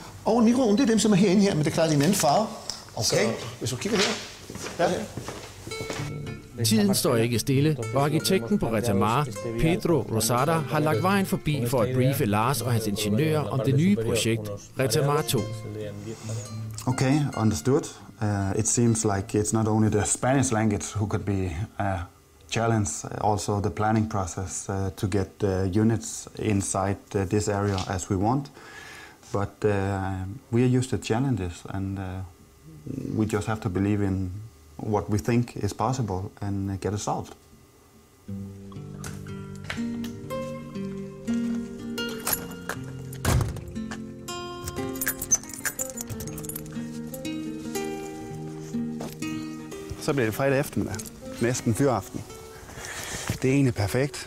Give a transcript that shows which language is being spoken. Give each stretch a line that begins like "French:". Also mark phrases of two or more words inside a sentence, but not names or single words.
Danish: Ovnen og mikroen, det er dem, som er herinde her, men det er klart, det er en anden farve. Okay. Så, hvis du kigger her. Ja. Tiden står ikke stille, og arkitekten på Retamar, Pedro Rosada, har lagt vejen forbi for at briefe Lars og hans ingeniører om det nye projekt, Retamar 2.
English: Okay, understood. It seems like it's not only the Spanish language who could be a challenge, also the planning process to get units inside this area as we want. But we are used to challenges, and we just have to believe in what we think is possible and get it solved.
Danish: Så bliver det fredag eftermiddag. Næsten fyraften. Det er egentlig perfekt.